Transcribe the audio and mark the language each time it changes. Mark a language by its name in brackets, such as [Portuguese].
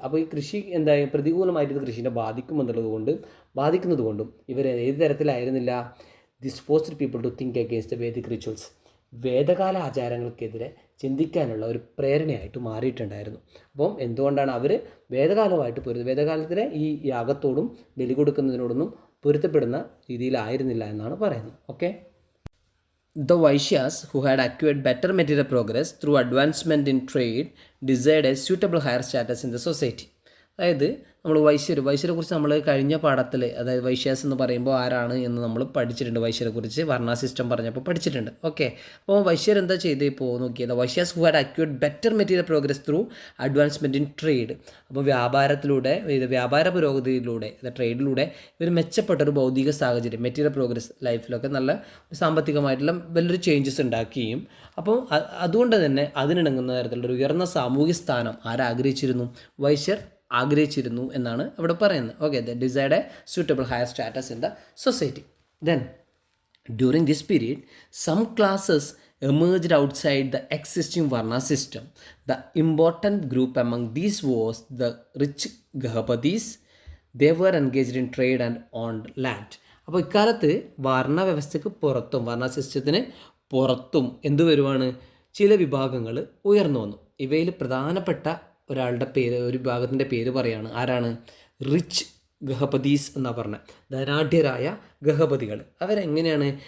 [Malayalam] അപ്പോൾ ഈ കൃഷി എന്തായാലും പ്രതികൂലമായിട്ട് ഇത് കൃഷിനെ ബാധിക്കുന്നത് കൊണ്ടും ഇവർ ഏത് തരത്തിലായിരുന്നില്ല, [English] This forced people to think against the Vedic rituals. [Malayalam] വേദകാല ആചാരങ്ങൾക്കെതിരെ ചിന്തിക്കാനുള്ള ഒരു പ്രേരണയായിട്ട് മാറിയിട്ടുണ്ടായിരുന്നു. അപ്പം എന്തുകൊണ്ടാണ് അവർ വേദകാലമായിട്ട് വേദകാലത്തിലെ ഈ യാഗത്തോടും ബലി കൊടുക്കുന്നതിനോടൊന്നും പൊരുത്തപ്പെടുന്ന രീതിയിലായിരുന്നില്ല എന്നാണ് പറയുന്നത്. Okay. [English] The Vaishyas, who had acquired better material progress through advancement in trade, desired a suitable higher status in the society. [Malayalam] അതായത് നമ്മൾ വൈശ്യരെ കുറിച്ച് നമ്മൾ കഴിഞ്ഞ പാഠത്തിൽ, അതായത് വൈശ്യാസ് എന്ന് പറയുമ്പോൾ ആരാണ് എന്ന് നമ്മൾ പഠിച്ചിട്ടുണ്ട്. വൈശ്യരെ കുറിച്ച് വർണ്ണ സിസ്റ്റം പറഞ്ഞപ്പോൾ പഠിച്ചിട്ടുണ്ട്. ഓക്കെ. അപ്പോൾ വൈശ്യർ എന്താ ചെയ്ത് ഇപ്പോൾ നോക്കിയത്, [English] Vaishyas who had acquired better material progress through advancement in trade. [Malayalam] അപ്പോൾ വ്യാപാര പുരോഗതിയിലൂടെ, ട്രേഡിലൂടെ ഇവർ മെച്ചപ്പെട്ടൊരു ഭൗതിക സാഹചര്യം, മെറ്റീരിയൽ പ്രോഗ്രസ് ലൈഫിലൊക്കെ നല്ല സാമ്പത്തികമായിട്ടുള്ള വലിയൊരു ചേഞ്ചസ് ഉണ്ടാക്കുകയും, അപ്പോൾ അതുകൊണ്ട് തന്നെ അതിനിണങ്ങുന്ന തരത്തിലുള്ളൊരു ഉയർന്ന സാമൂഹ്യ സ്ഥാനം ആരാഗ്രഹിച്ചിരുന്നു, വൈശ്യർ ആഗ്രഹിച്ചിരുന്നു എന്നാണ് ഇവിടെ പറയുന്നത്. Okay. [English] The decide a suitable higher status in the society. Then during this period some classes emerged outside the existing Varna system. The important group among these was the rich Gahapathis. They were engaged in trade and owned land. [Malayalam] അപ്പോൾ ഇക്കാലത്ത് വർണ്ണ വ്യവസ്ഥയ്ക്ക് പുറത്തും, വർണ്ണ സിസ്റ്റത്തിന് പുറത്തും എന്തു വരുവാണ്, ചില വിഭാഗങ്ങൾ ഉയർന്നു വന്നു. ഇവയിൽ പ്രധാനപ്പെട്ട ഒരാളുടെ പേര്, ഒരു വിഭാഗത്തിൻ്റെ പേര് പറയാണ്. ആരാണ്? റിച്ച് ഗഹപതീസ് എന്നാണ് പറഞ്ഞത്. ധനാഢ്യരായ ഗഹപതികൾ. അവരെങ്ങനെയാണ്?